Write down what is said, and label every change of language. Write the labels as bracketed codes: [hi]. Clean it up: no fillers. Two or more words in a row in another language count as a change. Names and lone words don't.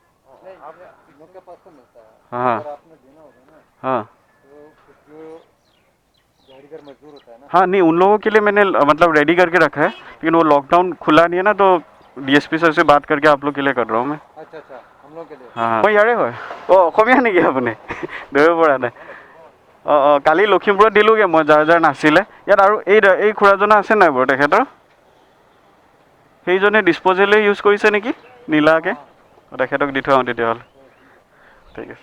[hi] हाँ हाँ हाँ, नहीं उन लोगों के लिए मैंने मतलब रेडी करके रखा है, लेकिन वो लॉकडाउन खुला नहीं है ना, तो DSP सर से बात करके आप लोग के लिए कर रहा हूँ मैं। अच्छा, हम लोग के लिए। हाँ, [as] মই ইয়াৰে হয়। অসমীয়া নেকি আপুনি? ধৰিব পৰা নাই। কালি লখিমপুৰত দিলোঁগৈ মই, যাৰ নাছিলে ইয়াত। আৰু এই খুৰাজনৰ আছে নাই বাৰু তেখেতৰ? সেইজনে ডিছপ'জেলে ইউজ কৰিছে নেকি নীলাকৈ? তেখেতক দি থৈ আহোঁ তেতিয়াহ'লে। ঠিক আছে।